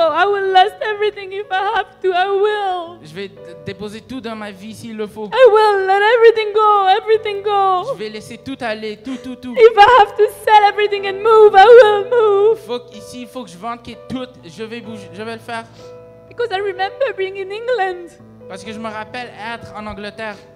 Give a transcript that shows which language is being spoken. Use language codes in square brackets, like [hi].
[en] I will last everything if I have to. I will. [fr] Je vais déposer tout dans ma vie s'il le faut. [en] I will let everything go. Everything go. [fr] Je vais laisser tout aller, tout. [en] If I have to sell everything and move, I will move. [fr] Ici, il faut que je vende tout. Je vais bouger, je vais le faire. [en] Because I remember being in England. [fr] Parce que je me rappelle être en Angleterre.